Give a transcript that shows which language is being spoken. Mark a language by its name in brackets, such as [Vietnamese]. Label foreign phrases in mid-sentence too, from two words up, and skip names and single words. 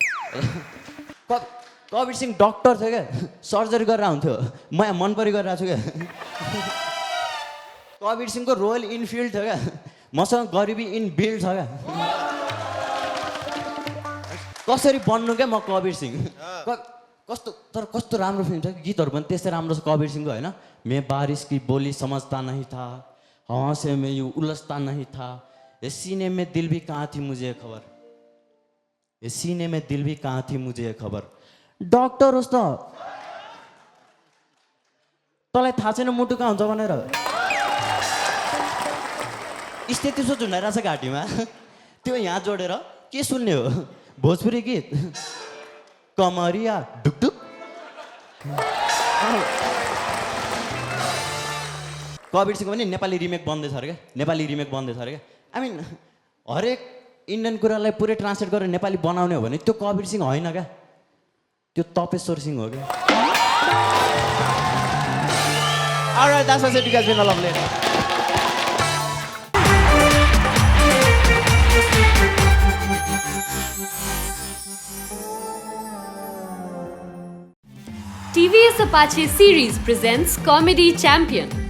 [Nepali] कबीर सिंह डक्टर थियो क्या सर्जरी गरेर हुन्थ्यो म यहाँ मन परी गरिरहेको छु क्या कबीर सिंहको रोयल इनफिल्ड थियो क्या मसँग गरिबी [English] in build [Nepali] छ क्या कसरी बन्नु क्या म कबीर सिंह कस्तो तर कस्तो राम्रो फिल्म छ गीतहरू पनि त्यस्तै राम्रो छ कबीर सिंहको होइन [Hindi] मैं बारिश की बोली समझता नहीं था हवा से मैं यूं उलझता नहीं था ये सीने में दिल भी कहाँ थी मुझे खबर ये सीने में दिल भी कहाँ थी मुझे खबर [Nepali] डक्टर होस् त तँलाई थाहा छैन मुटु कहाँ हुन्छ भनेर स्थिति सो झुन्डाइरहेछ घाँटीमा त्यो यहाँ जोडेर के सुन्ने हो भोजपुरी गीत कमरिया ढुकढुक कबीर सिंहको पनि नेपाली रिमेक बन्दैछ अरे क्या नेपाली रिमेक बन्दैछ अरे क्या [English] I mean [Nepali] हरेक इन्डियन कुरालाई पुरै ट्रान्सलेट गरेर नेपाली बनाउने हो भने त्यो कबीर सिंह होइन क्या त्यो तपेश्वर सिंह हो क्या [English] Alright, that's what I said. You guys been a lovely. TVS Apache Series presents Comedy Champion.